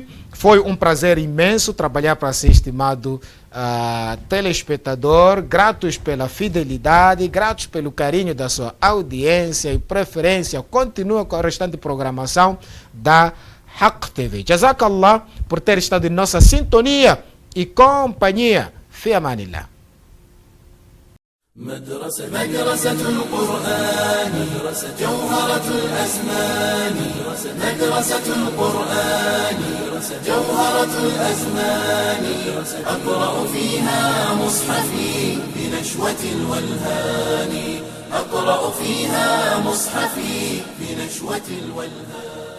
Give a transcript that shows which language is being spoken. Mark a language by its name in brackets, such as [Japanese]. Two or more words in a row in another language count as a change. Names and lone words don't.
[Portuguese] Foi um prazer imenso trabalhar para si, estimado telespectador. Gratos pela fidelidade, gratos pelo carinho da sua audiência e preferência. Continua com a restante programação da Haq TV. Jazakallah por ter estado em nossa sintonia e companhia. [Arabic] في أمان الله. مدرسة القرآن جوهرة الأزمان مدرسة القرآن جوهرة الأزمان أقرأ فيها مصحفي بنشوة الولهان أقرأ فيها مصحفي بنشوة الولهان.